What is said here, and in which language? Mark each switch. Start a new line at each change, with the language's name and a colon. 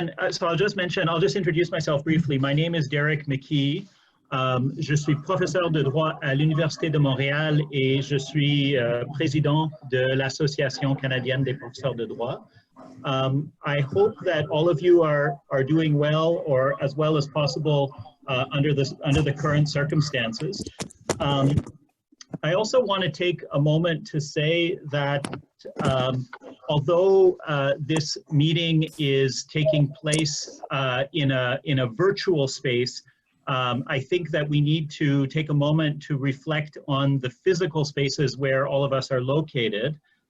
English: So I'll just introduce myself briefly. My name is Derek McKee.
French: Je suis professeur de droit à l'Université de Montréal et je suis président de l'Association canadienne des professeurs de droit.
English: I hope that all of you are doing well, or as well as possible under the current circumstances. I also want to take a moment to say that although this meeting is taking place in a virtual space, I think that we need to take a moment to reflect on the physical spaces where all of us are located.